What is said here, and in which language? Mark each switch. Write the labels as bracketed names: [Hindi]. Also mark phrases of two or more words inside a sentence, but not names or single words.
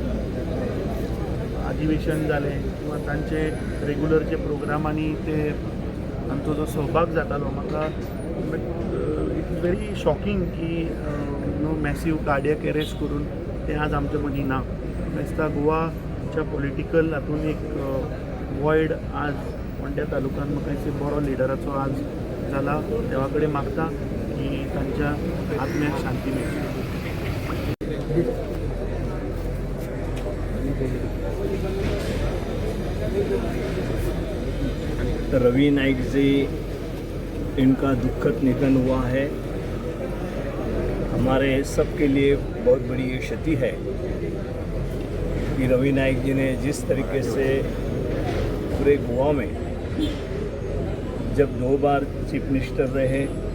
[Konkani] अधिवेशन जालें किंवा तांचे रेग्युलर जे प्रोग्रामांनी ते तांचो जो सहभाग जातालो म्हाका [English] it's very shocking [Konkani] की [English] massive cardiac arrest [Konkani] करून ते आज आमचे मदीं ना. म्हाका दिसता गोवाच्या पॉलिटिकल हातूंत एक वॉयड आज फोंड्या तालुक्यांत म्हाका दिसता बरो लिडराचो आज जाला. देवा कडेन मागता की तांच्या आत्म्याक शांती मेळची. [Hindi] रवि नाइक जी इनका दुखद निधन हुआ है. हमारे सब के लिए बहुत बड़ी ये क्षति है कि रवि नाइक जी ने जिस तरीके से पूरे गोवा में जब 2 बार [English] chief minister [Hindi] रहे